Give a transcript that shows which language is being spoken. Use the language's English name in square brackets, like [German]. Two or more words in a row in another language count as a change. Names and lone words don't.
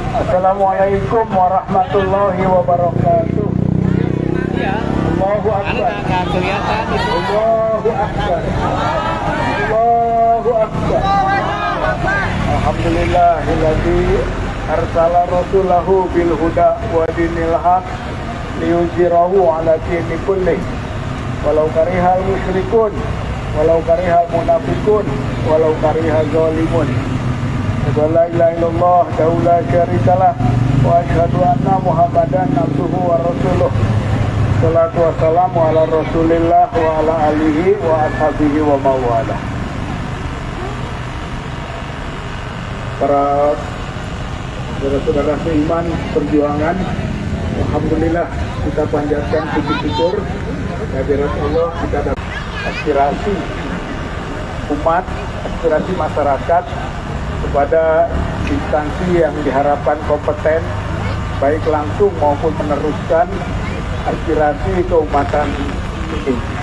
[Arabic] السلام عليكم ورحمة الله وبركاته. الله أكبر. الله أكبر. الله أكبر. الحمد لله الذي أرسل رسوله بالهدى ودين الحق ليظهره على الدين كله ولو كره المشركون ولو كره المنافقون ولو كره الظالمون. لا إله إلا الله لا شريك له وأشهد أن محمدا عبده ورسوله. الصلاة والسلام على رسول الله وعلى آله وأصحابه ومن والاه. [Indonesian] Para saudara-saudara seiman perjuangan, alhamdulillah kita panjatkan puji syukur kehadirat Allah, kita dapat aspirasi umat, aspirasi masyarakat kepada instansi yang diharapkan kompeten, baik langsung maupun meneruskan aspirasi keumatan ini.